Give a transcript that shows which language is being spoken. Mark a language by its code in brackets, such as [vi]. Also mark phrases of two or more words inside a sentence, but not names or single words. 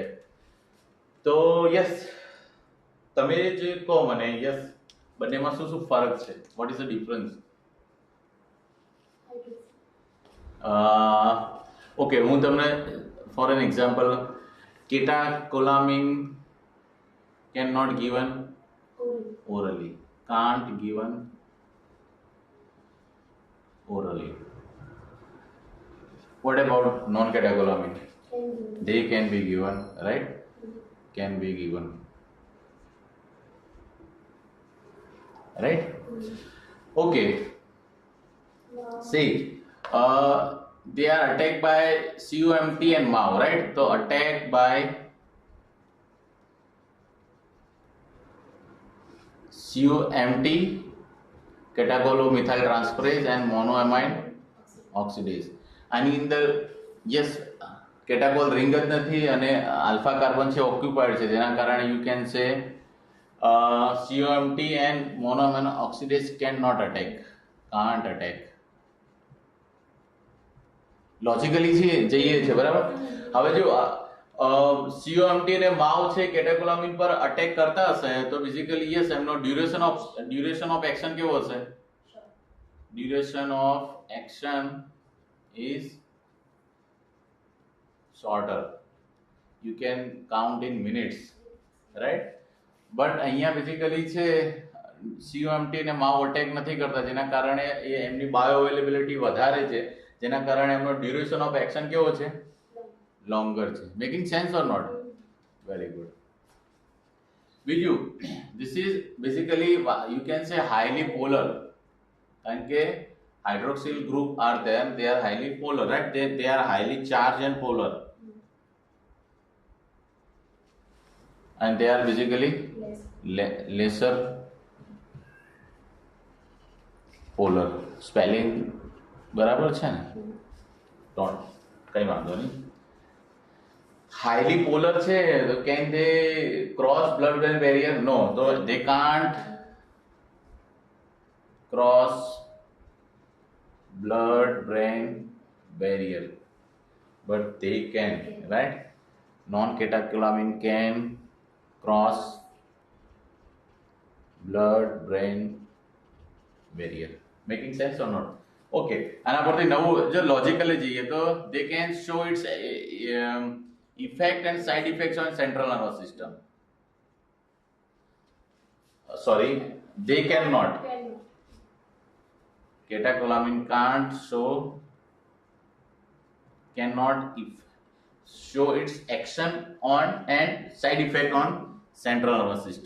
[gu] તો યસ, તમે જે કહો મને, યસ, બંનેમાં શું શું ફરક છે, [en] what is the difference? ઓકે, [gu] હું તમને [en] for an example, catecholamine can not given orally, can't given orally. What about non catecholamine? They can be given, right? Can be given, right? Okay, see, they are attacked by COMT and MAO, right? So attacked by COMT, catecholomethyl transferase, and monoamine oxidase. [gu] આની અંદર યસ, [en] catechol ring [gu] જ નથી અને [en] alpha carbon [gu] છે ઓક્યુપાઈડ છે, જેના કારણે [en] you can say COMT and monoamine oxidase cannot attack, can't attack. [gu] લોજિકલી જઈએ છે, બરાબર. હવે જો COMT અને MAO છે કેટેકોલામિન પર અટેક કરતા હશે તો બેઝિકલી યસ, એમનો [en] duration of action [gu] કેવો હશે? [en] duration of action is shorter, you can count in minutes, right? [gu] But અહીંયા બેઝિકલી છે COMT ને MAO અટેક નથી કરતા, જેના કારણે એ એમની [en] bio availability [gu] વધારે છે, જેના કારણે એમનો [en] duration of action [gu] કેવો છે? [en] લોંગર છે. making sense or not? very good. બીજું, this is basically you can say highly polar, [gu] કારણ કે [en] hydroxyl group are there, they are highly polar, right? They are highly charged and polar, and they are basically lesser polar. [gu] Spelling બરાબર છે ને? ડોન્ટ, કઈ વાંધો નહીં. [en] highly polar [gu] છે તો [en] can they cross blood brain barrier? નો, તો they can't cross blood-brain barrier, but they can, right? Non-catecholamine can cross blood-brain barrier. Making sense or not? Okay. [gu] આના પરથી નવું જો લોજિકલી જઈએ તો [en] they can show its effect and side effects on central nervous system. Sorry, they cannot. Catecholamine cannot show its action on and side effect on central nervous system.